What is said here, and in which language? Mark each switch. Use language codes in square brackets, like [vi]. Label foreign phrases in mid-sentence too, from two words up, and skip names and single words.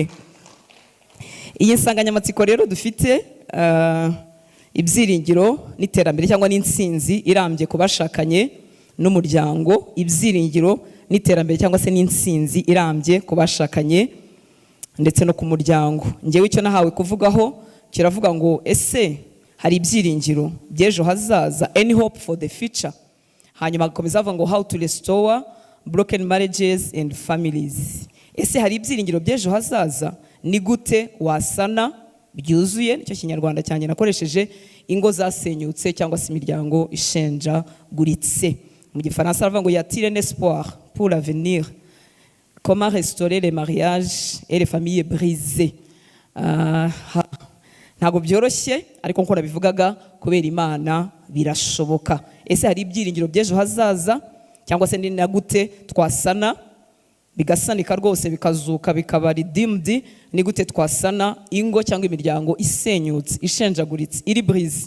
[rw] Iyi nsanganyamatsiko rero dufite ibyiringiro n'iterambere cyangwa n'insinzi irambye ku bashakanye n'umuryango. Ibyiringiro n'iterambere cyangwa se n'insinzi irambye ku bashakanye ndetse no ku muryango. Ngewe icyo nahawe kuvugaho kiravuga ngo ese hari ibyiringiro by'ejo hazaza, [en] any hope for the future. [rw] Hanyuma agakomeza avuga ngo [en] how to restore broken marriages and families. [rw] Ese hari ibyiringiro by'ejo hazaza, ni gute wasana byuzuye, nicyo kinyarwanda cyanjye nakoresheje, ingo zasenyutse cyangwa se imiryango ishenjaguritse. Mu gifaransa aravuga ngo [fr] y a-t-il un espoir pour l'avenir, comment restaurer les mariages et les familles brisées. [rw] Ntabwo byoroshye, ariko nko nabivugaga, kubera Imana birashoboka. Ese hari ibyiringiro by'ejo hazaza, cyangwa se ni na gute twasana bigasanika rwose bikazuka bikaba redeemed, ni gute twasana ingo cyangwa imiryango isenyutse, ishenjaguritse, iri brise.